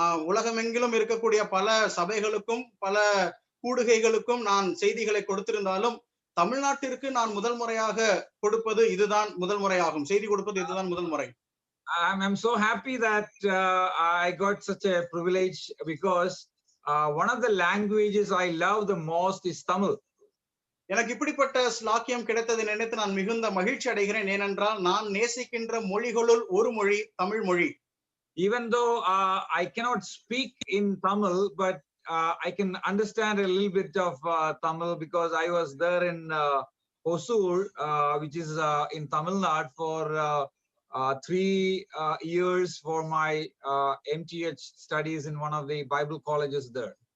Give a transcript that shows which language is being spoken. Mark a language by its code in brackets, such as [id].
[ta] உலகமெங்கிலும் இருக்கக்கூடிய பல சபைகளுக்கும் பல கூடுகைகளுக்கும் நான் செய்திகளை கொடுத்திருந்தாலும் தமிழ்நாட்டிற்கு நான் முதல் முறையாக கொடுப்பது இதுதான் முதல் முறையாகும். செய்தி கொடுப்பது இதுதான் முதல் முறை. [en] I'm so happy that I got such a privilege because one of the languages I love the most is Tamil. [ta] எனக்கு இப்படிப்பட்ட ஸ்லாக்கியம் கிடைத்ததை நினைத்து நான் மிகுந்த மகிழ்ச்சி அடைகிறேன். ஏனென்றால் நான் நேசிக்கின்ற மொழிகளுள் ஒரு மொழி தமிழ் மொழி. [en] Even though I cannot speak in Tamil, but I can understand a little bit of Tamil because I was there in Hosur, which is in Tamil Nadu for 3 years for my MTH studies in one of the Bible colleges there.